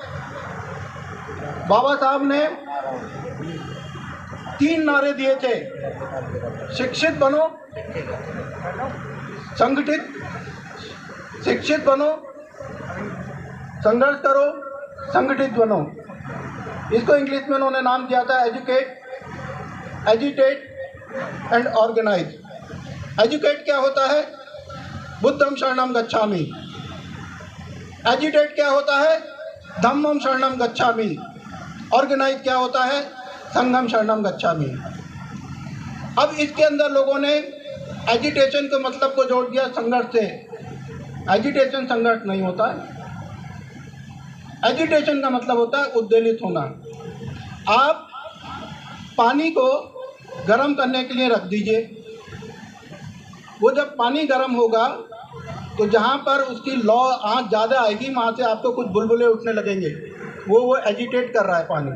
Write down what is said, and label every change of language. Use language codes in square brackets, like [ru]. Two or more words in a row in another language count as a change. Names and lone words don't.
[hi] बाबा साहब ने 3 नारे दिए थे: शिक्षित बनो, संगठित, शिक्षित बनो, संघर्ष करो, संगठित बनो। इसको इंग्लिश में उन्होंने नाम दिया था [en] educate, agitate and organize. [hi] एजुकेट क्या होता है? [pi] बुद्धम शरणम गच्छामि। [hi] एजिटेट क्या होता है? [pi] धम्मम शरणम गच्छामि। [hi] ऑर्गेनाइज क्या होता है? [pi] संघम शरणम गच्छामि। [hi] अब इसके अंदर लोगों ने एजिटेशन के मतलब को जोड़ दिया संघर्ष से। एजिटेशन संघर्ष नहीं होता है। एजिटेशन का मतलब होता है उद्वेलित होना। आप पानी को गर्म करने के लिए रख दीजिए, वो जब पानी गर्म होगा तो जहाँ पर उसकी लौ आँच ज़्यादा आएगी वहाँ से आपको कुछ बुलबुले उठने लगेंगे, वो एजिटेट कर रहा है पानी।